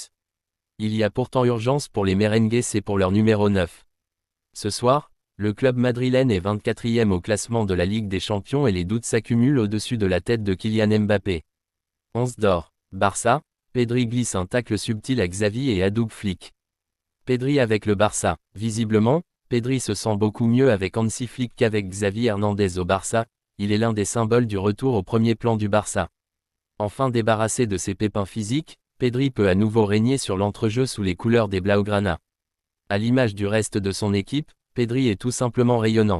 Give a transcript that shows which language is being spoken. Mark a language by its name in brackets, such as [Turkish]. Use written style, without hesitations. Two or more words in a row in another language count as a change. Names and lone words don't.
[French] Il y a pourtant urgence pour les merengues et pour leur numéro 9. Ce soir, le club madrilène est 24e au classement de la Ligue des Champions et les doutes s'accumulent au-dessus de la tête de Kylian Mbappé. 11 d'or. Barça, Pedri glisse un tacle subtil à Xavi et adoube Flick. Pedri avec le Barça. Visiblement, Pedri se sent beaucoup mieux avec Hansi Flick qu'avec Xavi Hernandez au Barça, il est l'un des symboles du retour au premier plan du Barça. Enfin débarrassé de ses pépins physiques, Pedri peut à nouveau régner sur l'entrejeu sous les couleurs des Blaugrana. À l'image du reste de son équipe, Pedri est tout simplement rayonnant.